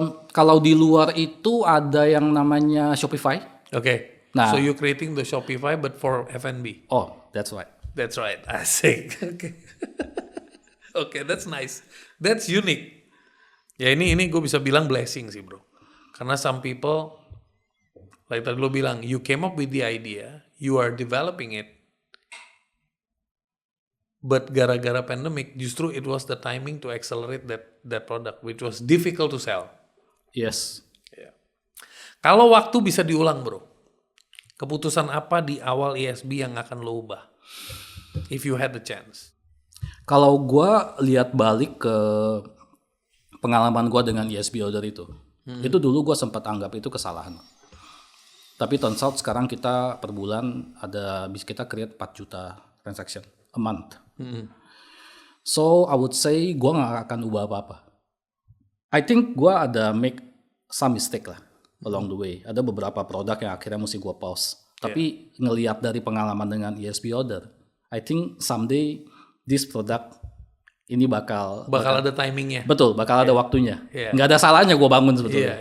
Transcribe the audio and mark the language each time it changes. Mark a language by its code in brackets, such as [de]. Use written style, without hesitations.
[id] Kalau di luar itu ada yang namanya Shopify. Nah, [en] so you creating the Shopify but for F&B. Oh, that's right. That's right. Asik. Oke, that's nice. That's unique. [id] Ya ini gue bisa bilang blessing sih bro. [en] Karena some people, like [id] tadi lo bilang, [en] you came up with the idea, you are developing it, But [id] gara-gara [en] pandemic, [id] justru [en] it was the timing to accelerate that product, which was difficult to sell. Yes. [id] Kalau waktu bisa diulang, bro, keputusan apa di awal ESB yang akan lo ubah? [en] If you had the chance. [id] Kalau gue lihat balik ke pengalaman gue dengan ESB order itu dulu gue sempat anggap itu kesalahan. Tapi [en] turns out [id] sekarang kita per bulan kita create 4 juta [en] transaction a month. So I would say [id] gue gak akan ubah apa-apa. [en] I think [id] gue ada [en] make some mistake lah along the way. [id] Ada beberapa produk yang akhirnya mesti gue pause. Tapi ngelihat dari pengalaman dengan ESB order, [en] I think someday this product [id] ini bakal ada timingnya. Betul, bakal ada waktunya. Nggak ada salahnya gue bangun sebetulnya.